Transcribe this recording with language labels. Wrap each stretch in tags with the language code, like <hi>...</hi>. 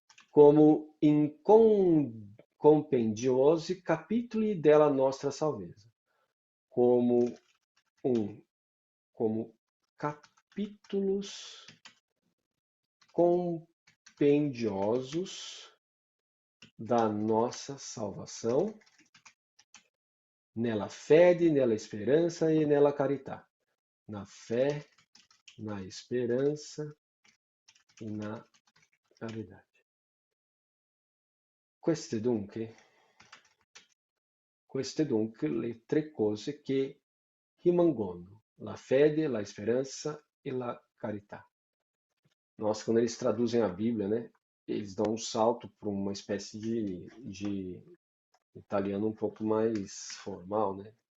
<it>como in compendiosi capitoli della nostra salvezza,</it> <pt>como como capítulos compendiosos da nossa salvação,</pt> <it>nella fede, nella esperança e nella carità.</it> <pt>Na fé, na esperança e na caridade.</pt> <it>Queste dunque le tre cose che rimangono: la fede, la esperança e la carità.</it> <pt>Nossa, quando eles traduzem a Bíblia, né, eles dão um salto para uma espécie de italiano um pouco mais formal, né?</pt>